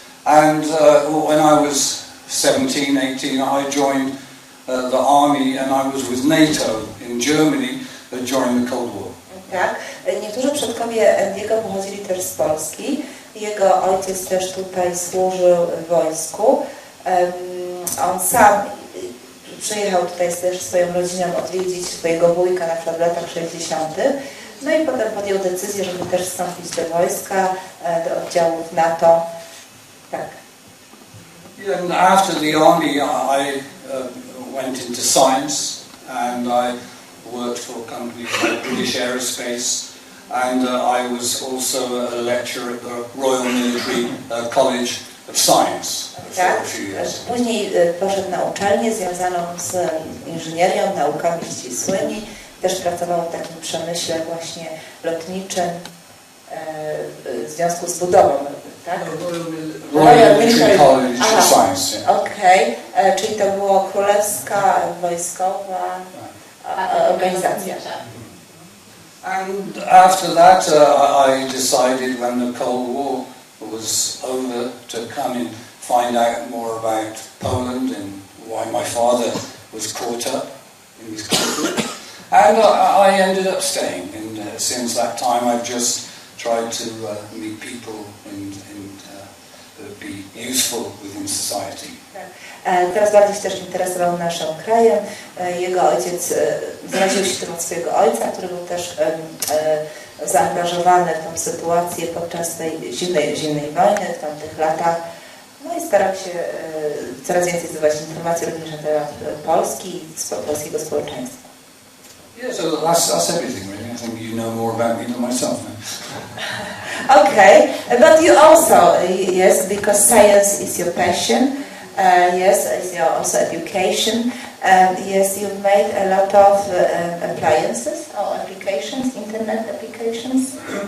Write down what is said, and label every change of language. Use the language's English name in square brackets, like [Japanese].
[English] And when I was 17, 18, I joined the army and I was with NATO in Germany during the Cold War. [Polish] Tak, niektórzy przodkowie Andy'ego pochodzili też z Polski. Jego ojciec też tutaj służył w wojsku. On sam przyjechał tutaj też swoją rodziną odwiedzić swojego wujka na przykład w latach 60. No i potem podjął decyzję, żeby też wstąpić do wojska, do oddziałów NATO. Tak. [English] Yeah, and after the army I went into science and I worked for companies like British Aerospace and I was also a lecturer at the Royal Military College of science for [Polish] Tak. [English] a few years. [Polish] Później poszedł na uczelnię związaną z inżynierią, naukami ścisłymi. Też pracował w takim przemyśle właśnie lotniczym w związku z budową, tak? [English] Royal Military College of Science. Yeah. [Polish] Okej, czyli to było królewska, wojskowa organizacja. [English] And after that, I decided when the Cold War was over to come and find out more about Poland and why my father was caught up in this conflict. And I ended up staying, and since that time I've just tried to meet people and be useful within society. [Polish] Teraz bardziej się też interesował naszym krajem. Jego ojciec zaraził się tym od swojego ojca, który był też zaangażowany w tą sytuację podczas tej zimnej wojny w tamtych latach. No i starał się coraz więcej zdobywać informacji również na temat Polski i polskiego społeczeństwa. [English] Yeah, so that's everything really. I think you know more about me than myself now. Okay, but you also, yes, because science is your passion, yes, is your also education, yes, you've made a lot of appliances or applications, internet applications.